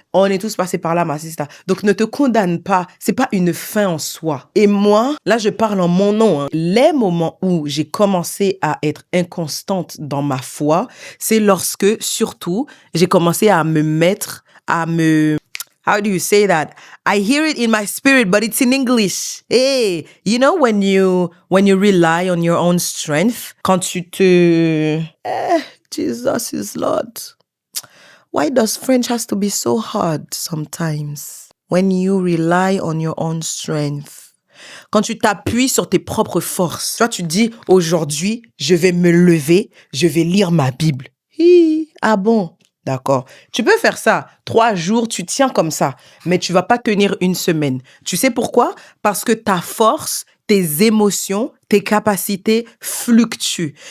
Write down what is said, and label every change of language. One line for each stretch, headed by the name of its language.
French: On est tous passés par là, ma sister. Donc ne te condamne pas, c'est pas une fin en soi. Et moi, là je parle en mon nom. Les moments où j'ai commencé à être inconstante dans ma foi, c'est lorsque, surtout, j'ai commencé à me mettre
English: how do you say that? I hear it in my spirit, but it's in English. Hey, you know when you rely on your own strength,
French: quand tu te...
English: Jesus is Lord. Why does French has to be so hard sometimes? When you rely on your own strength.
French: Quand tu t'appuies sur tes propres forces. Tu vois, tu te dis, aujourd'hui, je vais me lever, je vais lire ma Bible. Ah bon? D'accord. Tu peux faire ça. 3 jours, tu tiens comme ça. Mais tu vas pas tenir une semaine. Tu sais pourquoi? Parce que ta force, tes émotions, tes capacités fluctuent.